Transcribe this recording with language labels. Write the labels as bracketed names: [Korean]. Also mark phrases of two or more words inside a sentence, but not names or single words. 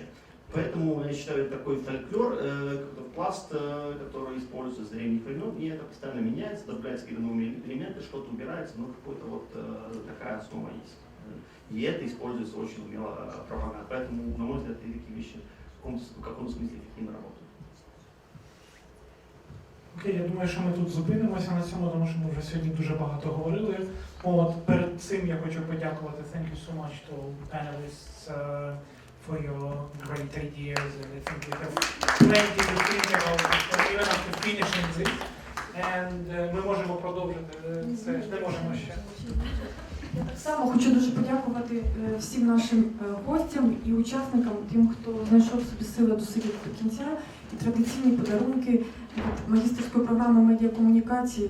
[Russian] Поэтому я считаю, это такой фольклор, пласт, который используется с древних времен, и это постоянно меняется, добавляются какие-то новые элементы, что-то убирается, но какая-то вот такая основа есть. И это используется очень умело пропаганда. Поэтому, на мой взгляд, такие вещи в каком-то смысле эффективно работают. [Ukrainian] Окей, я думаю, що ми тут зупинимося на цьому, тому що ми вже сьогодні дуже багато говорили. От перед цим я хочу подякувати [English] thank you so much to panelists for your great ideas, and I think we have plenty to think about even after finishing this. [Ukrainian] And ми можемо продовжити це, не можемо ще. Я так само хочу дуже подякувати всім нашим гостям і учасникам, тим, хто знайшов собі сили досидіти до кінця. І традиційні подарунки від магістерської програми медіакомунікації.